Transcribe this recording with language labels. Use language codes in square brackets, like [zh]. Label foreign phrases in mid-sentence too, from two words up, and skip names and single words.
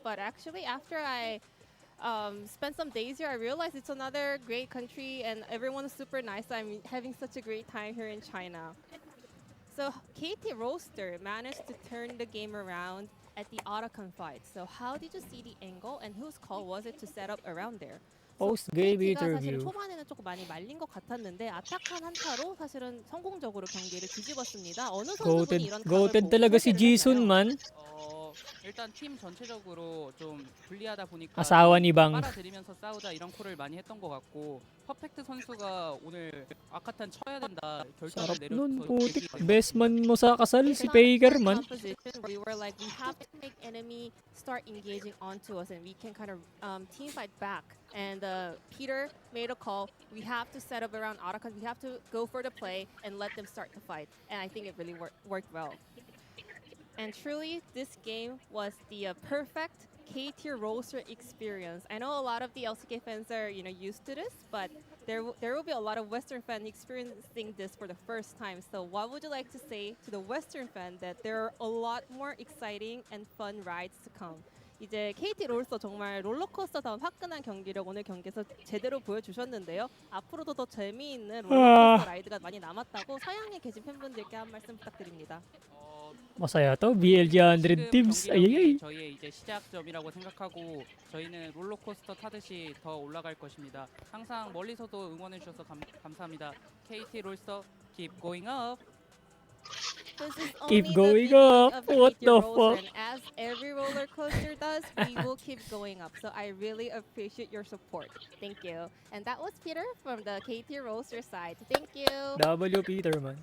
[en] But actually, after I spent some days here, I realized it's another great country and everyone is super nice. I'm having such a great time here in China. So KT Roaster managed to turn the game around at the Otacon fight. So how did you see the angle and whose call was it to set up around there? Post game [ko] KT가 사실은 [en] interview. [ko] 초반에는 조금 많이 말린 것 같았는데 아타칸 한타로 사실은 성공적으로 경기를 뒤집었습니다. 어느 선수분이 이런 각을 [tl] Goated [ko] 보고 [tl] talaga si [ko] 설계를 [tl] Jisun [ko] 했나요? [tl] man. [ko] 일단 팀 전체적으로 좀 불리하다 보니까 [tl] Asawa ni Bang. [ko] 빨아들이면서 싸우자 이런 콜을 많이 했던 것 같고 퍼펙트 선수가 오늘 아카탄 쳐야 된다 결정을 [tl] Sarap nun, [ko] 내려서 [tl] putik. [en] Best man [tl] mo sa kasal, si Faker man. [en] Composition, we were like, we have to make enemy start engaging onto us, and we can kind of team fight back. And Peter made a call. We have to set up around Otacon. We have to go for the play and let them start to fight. And I think it really worked well. And truly, this game was the perfect K-tier roster experience. I know a lot of the LCK fans are, used to this, but there will be a lot of Western fans experiencing this for the first time. So what would you like to say to the Western fan that there are a lot more exciting and fun rides to come? [ko] 이제 KT 롤스터 정말 롤러코스터다운 화끈한 경기력 오늘 경기에서 제대로 보여주셨는데요. 앞으로도 더 재미있는 롤러코스터 라이드가 많이 남았다고 서양에 계신 팬분들께 한 말씀 부탁드립니다. [tl] Masaya to, BLG 100 teams. Ayayay. [ko] 저희의 이제 시작점이라고 생각하고 저희는 롤러코스터 타듯이 더 올라갈 것입니다. 항상 멀리서도 응원해 주셔서 감사합니다. [en] KT 롤스터 keep going up. Keep going up. What the fuck? And as every roller coaster does, we will keep going up. So I really appreciate your support. Thank you. And that was Peter from the KT Roaster side. Thank you. W Peter man.